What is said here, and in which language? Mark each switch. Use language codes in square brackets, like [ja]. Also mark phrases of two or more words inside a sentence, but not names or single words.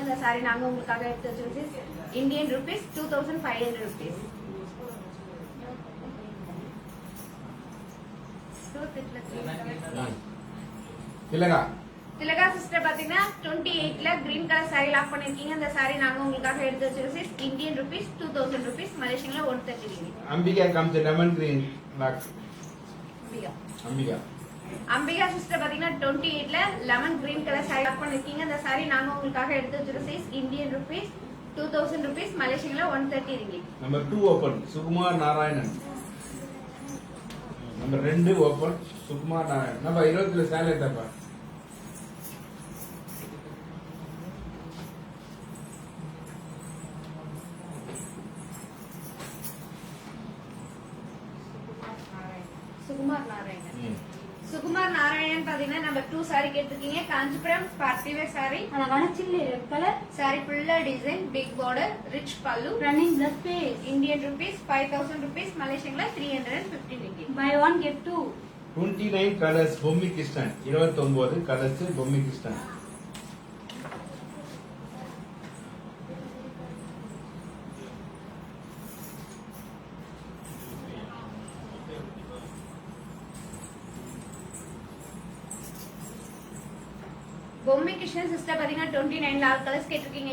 [ta] இந்த saree நாங்க உங்களுக்காக எடுத்து வச்சிருக்கோம். [en] Indian rupees 2500 rupees. [ta] திலகா திலகா சிஸ்டர் பாத்தீங்கன்னா 28 ல [en] green colour saree lock [ta] பண்ணிருக்கீங்க. இந்த saree நாங்க உங்களுக்காக எடுத்து வச்சிருக்கோம். [en] Indian rupees 2000 rupees Malaysian [ta] la 130 ringgit. அம்பிகா காமிச்ச [en] lemon green lock [ta] அம்பிகா. அம்பிகா. அம்பிகா சிஸ்டர் பாத்தீங்கன்னா 28 ல [en] lemon green colour saree lock [ta] பண்ணிருக்கீங்க. இந்த saree நாங்க உங்களுக்காக எடுத்து வச்சிருக்கோம். [en] Indian rupees 2000 rupees Malaysian [ta] la 130 ringgit. [en] number 2 open Sukumar Narayanan. number 2 open Sukumar Narayanan. [ta] நம்ம 20ல சேலை தப்பா சுகுமார் நாராயணன். சுகுமார் நாராயணன் பாத்தீங்கன்னா [en] number 2 saree [ta] கேட்டிருக்கீங்க. [en] Kanchipuram party wear saree அழகான chilli red colour saree fulla design big border rich பல்லு running blouse piece Indian rupees 5000 rupees Malaysian la 350 ringgit. buy one get two [ta] 29 கலர்ஸ் பொம்மி கிருஷ்ணன். 29 கலர்ஸ் பொம்மி கிருஷ்ணன். பொம்மி கிருஷ்ணன் சிஸ்டர் பாத்தீங்கன்னா 29 [en] all colours [ta] கேட்டிருக்கீங்க.